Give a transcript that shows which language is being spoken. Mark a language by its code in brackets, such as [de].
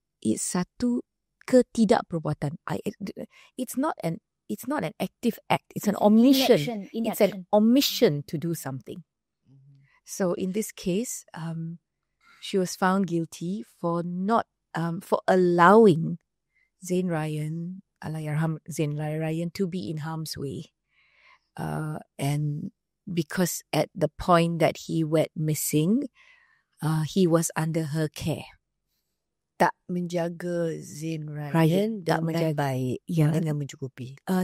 [ms] It's satu ketidakperbuatan. [en] It's not an active act. It's an omission. It's an omission to do something. So in this case, she was found guilty for not for allowing Zain Ryan, Allahyarham Zain Ryan, to be in harm's way, and because at the point that he went missing, he was under her care. [ms] Tak menjaga Zain Ryan dengan baik, dengan mencukupi.